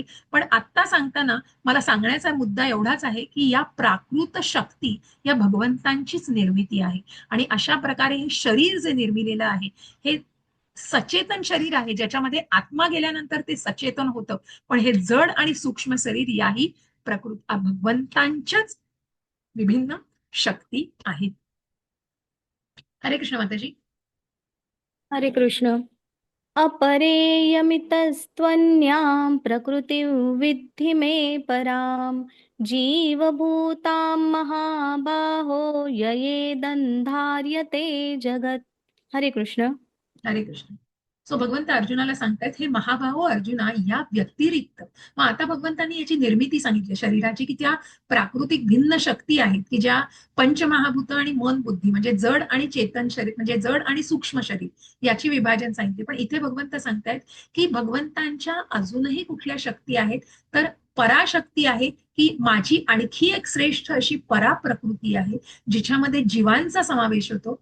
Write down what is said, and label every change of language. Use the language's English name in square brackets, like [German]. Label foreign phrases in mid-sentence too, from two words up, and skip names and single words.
[Marathi] पण आत्ता सांगताना मला सांगण्याचा मुद्दा एवढाच आहे की या प्राकृत शक्ती या भगवंतांचीच निर्मिती आहे. आणि अशा प्रकारे हे शरीर जे निर्मिलेलं आहे हे सचेतन शरीर आहे ज्याच्यामध्ये आत्मा गेल्यानंतर ते सचेतन होतं. पण हे जड आणि सूक्ष्म शरीर याही प्रकृत भगवंतांच्याच विभिन्न शक्ती आहेत. हरे कृष्ण माताजी. हरे कृष्ण. [Sanskrit] अपरेयमितस्त्वन्यां प्रकृतिं विद्धि मे परां जीवभूतां महाबाहो ययेदन्धार्यते जगत्. [Marathi] हरे कृष्ण. हरे कृष्ण. सो भगवंत अर्जुनाला सांगतायत हे महाभाहो अर्जुना या व्यतिरिक्त, मग आता भगवंतांनी याची निर्मिती सांगितली शरीराची की त्या प्राकृतिक भिन्न शक्ती आहेत की ज्या पंचमहाभूत आणि मन, बुद्धी म्हणजे जड आणि चेतन शरीर म्हणजे जड आणि सूक्ष्म शरीर याची विभाजन सांगितले. पण इथे भगवंत सांगतायत की भगवंतांच्या अजूनही कुठल्या शक्ती आहेत तर पराशक्ती आहे की माझी आणखी एक श्रेष्ठ अशी पराप्रकृती आहे जिच्यामध्ये जीवांचा समावेश होतो.